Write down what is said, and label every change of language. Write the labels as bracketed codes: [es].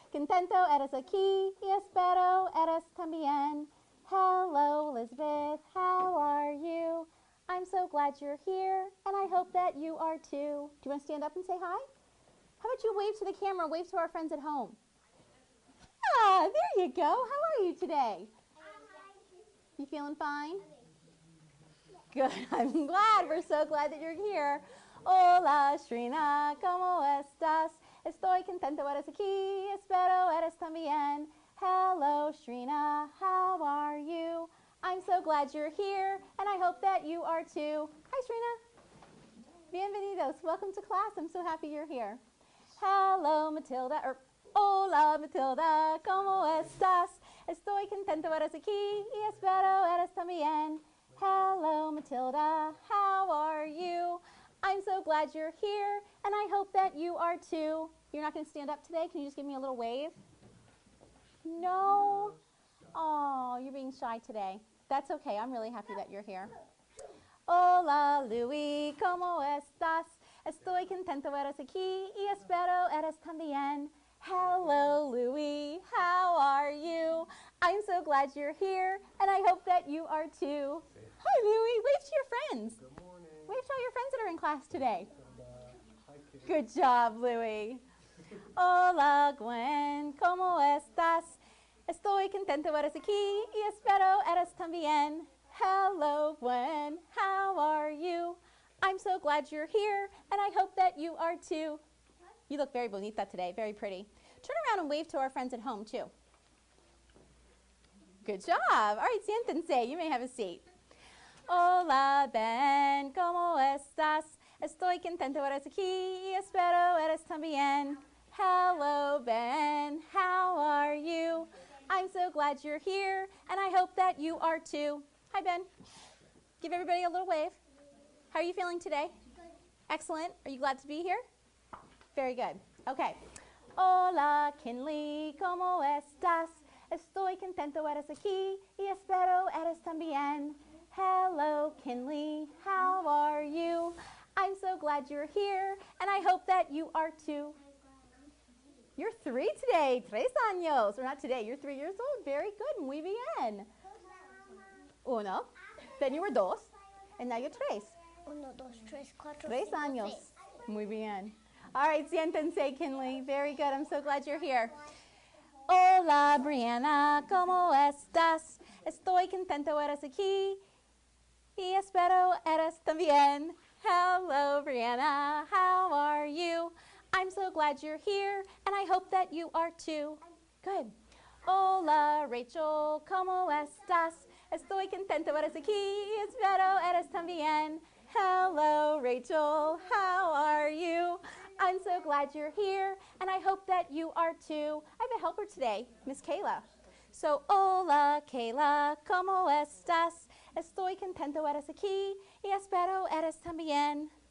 [es] Contento eres aquí y espero eres también. [en] Hello, Elizabeth. How are you? I'm so glad you're here, and I hope that you are too. Do you want to stand up and say hi? How about you wave to the camera, wave to our friends at home? Ah, there you go. How are you today? You feeling fine? Good. I'm glad. We're so glad that you're here. [es] Hola, Shrina. ¿Cómo estás? Estoy contento eres aquí. Espero eres también. [en] Hello, Shrina. How are you? I'm so glad you're here, and I hope that you are too. Hi, Shrina. [es] Bienvenidos. [en] Welcome to class. I'm so happy you're here. Hello, Matilda. [es] Hola, Matilda. ¿Cómo estás? Estoy contento eres aquí y espero eres también. [en] Hello, Matilda. How are you? I'm so glad you're here, and I hope that you are too. You're not going to stand up today? Can you just give me a little wave? No? Oh, you're being shy today. That's okay. I'm really happy that you're here. [es] Hola, Louis. ¿Cómo estás? Estoy contento eres aquí y espero eres también. [en] Hello, Louis. How are you? I'm so glad you're here, and I hope that you are too. Hi, Louis. Wave to your friends. Good morning. Wave to all your friends that are in class today. Good job, Louis. [es] Hola, Gwen. ¿Cómo estás? Estoy contento eres aquí y espero eres también. [en] Hello, Gwen. How are you? I'm so glad you're here, and I hope that you are too. You look very bonita today, very pretty. Turn around and wave to our friends at home, too. Good job. All right, [es] siéntense. [en] You may have a seat. [es] Hola, Ben. ¿Cómo estás? Estoy contento eres aquí y espero eres también. [en] Hello, Ben. How are you? I'm so glad you're here, and I hope that you are too. Hi, Ben. Give everybody a little wave. How are you feeling today? Excellent. Are you glad to be here? Very good. Okay. [es] Hola, Kinley. ¿Cómo estás? Estoy contento eres aquí y espero eres también. [en] Hello, Kinley. How are you? I'm so glad you're here, and I hope that you are too. You're 3 today. [es] 3 años. [en] Or not today. You're 3 years old. Very good. [es] Muy bien. Uno. [en] Then you were 2. And now you're 3. 1, 2, 3, 4, [es] 3 años. Muy bien. [en] All right, [es] siéntense, [en] Kinley. Very good. I'm so glad you're here. [es] Hola, Brianna. ¿Cómo estás? Estoy contento eres aquí y espero eres también. [en] Hello, Brianna. How are you? I'm so glad you're here, and I hope that you are too. Good. [es] Hola, Rachel. ¿Cómo estás? Estoy contento eres aquí y espero eres también. [en] Hello, Rachel. How are you? I'm so glad you're here, and I hope that you are too. I have a helper today, Miss Kayla. So, [es] hola, Kayla. ¿Cómo estás? Estoy contento eres aquí y espero eres también.